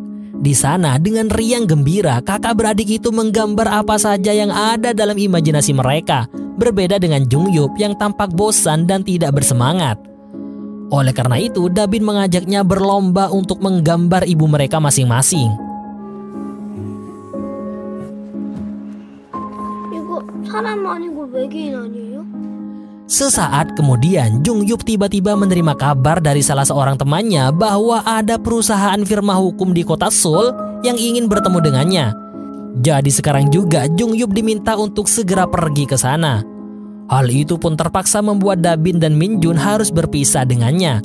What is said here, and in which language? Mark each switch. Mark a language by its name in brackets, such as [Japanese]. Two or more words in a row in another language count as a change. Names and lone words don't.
[Indonesian] Di sana dengan riang gembira, kakak beradik itu menggambar apa saja yang ada dalam imajinasi mereka. Berbeda dengan Jungyup yang tampak bosan dan tidak bersemangat. Oleh karena itu, Dabin mengajaknya berlomba untuk menggambar ibu mereka masing-masing. [Korean] 이거 사람 아니고 외계인 아니에요? [Indonesian] Sesaat kemudian, Jungyup tiba-tiba menerima kabar dari salah seorang temannya bahwa ada perusahaan firma hukum di kota Seoul yang ingin bertemu dengannya. Jadi sekarang juga Jungyup diminta untuk segera pergi ke sana. Hal itu pun terpaksa membuat Dabin dan Minjun harus berpisah dengannya.